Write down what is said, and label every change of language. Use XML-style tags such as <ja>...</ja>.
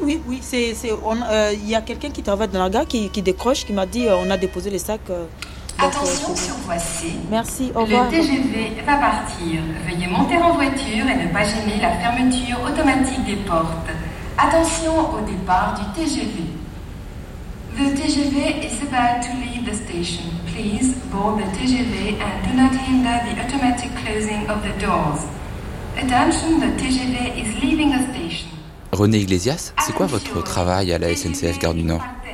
<fr>Il y a quelqu'un qui travaille dans la gare qui décroche, qui m'a dit on a déposé les sacs. Attention sur voie C. Merci, au revoir. Le TGV va partir. Veuillez monter en voiture et ne pas gêner la fermeture automatique des portes. Attention au départ du TGV.</fr> <en>The TGV is about to leave the station. Please board the TGV and do not hinder the automatic closing of the doors. Attention, the TGV is leaving the station.</en> <fr>René Iglesias, c'est quoi votre travail à la SNCF Gare du Nord?</fr>